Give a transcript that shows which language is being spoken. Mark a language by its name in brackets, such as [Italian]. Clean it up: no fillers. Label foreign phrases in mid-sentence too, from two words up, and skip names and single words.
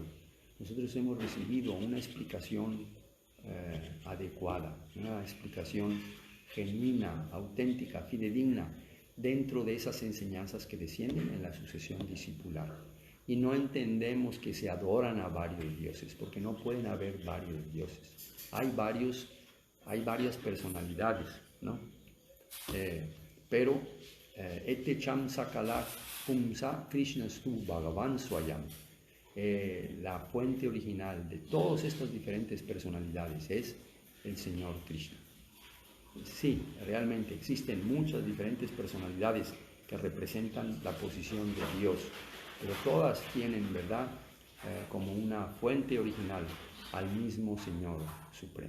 [Spanish] Nosotros hemos recibido una explicación adecuada, una explicación genuina, auténtica, fidedigna, dentro de esas enseñanzas que descienden en la sucesión discipular. Y no entendemos que se adoran a varios dioses, porque no pueden haber varios dioses. Hay varias personalidades, ¿no? [Sanskrit] Pero ete cham sakala pumsa Krishna stu Bhagavan Swayam. [Spanish] La fuente original de todas estas diferentes personalidades es el Señor Krishna. Sí, realmente existen muchas diferentes personalidades que representan la posición de Dios, pero todas tienen, ¿verdad?, como una fuente original al mismo Señor Supremo.